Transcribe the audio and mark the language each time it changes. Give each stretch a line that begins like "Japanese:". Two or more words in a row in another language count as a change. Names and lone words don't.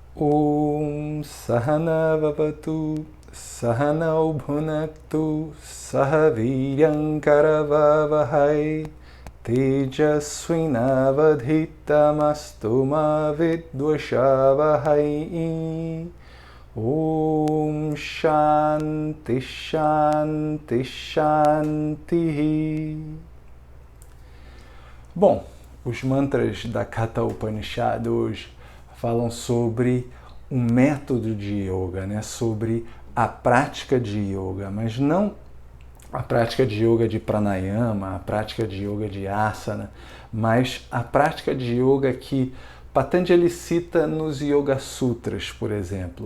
Sanskrit: Om Sahana Vavatu Sahanau Bhunaktu Sahaviryam Karavavahai Tejasvinavadhitamastu ma vidvashavahai. Om Shanti Shanti Shanti.
Portuguese: Bom, os mantras da Katha Upanishad hoje falam sobre um método de yoga, né? Sobre a prática de yoga, mas não a prática de yoga de pranayama, a prática de yoga de asana, mas a prática de yoga que Patanjali cita nos Yoga Sutras, por exemplo.